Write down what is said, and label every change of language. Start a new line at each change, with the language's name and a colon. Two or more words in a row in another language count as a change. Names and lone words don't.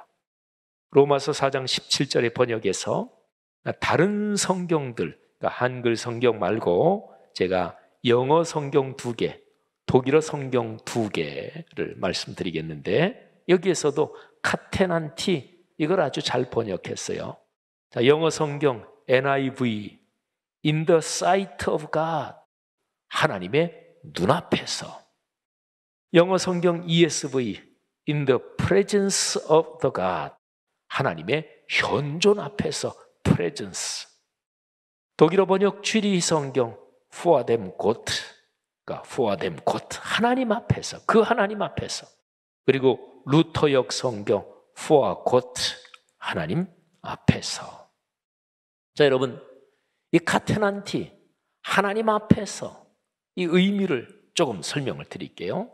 Korean: 로마서 4장 17절의 번역에서 다른 성경들, 그러니까 한글 성경 말고 제가 영어 성경 2개, 독일어 성경 2개를 말씀드리겠는데 여기에서도 카테난티, 이걸 아주 잘 번역했어요. 자, 영어 성경 NIV,
English: In the sight of God,
Korean: 하나님의 눈앞에서. 영어 성경 ESV,
English: In the presence of the God,
Korean: 하나님의 현존 앞에서, presence. 독일어 번역 쥐리히 성경
German: vor dem Gott,
Korean: 그러니까
German: vor dem Gott,
Korean: 하나님 앞에서, 그 하나님 앞에서. 그리고 루터역 성경
German: vor Gott,
Korean: 하나님 앞에서. 자, 여러분, 이 카테난티, 하나님 앞에서, 이 의미를 조금 설명을 드릴게요.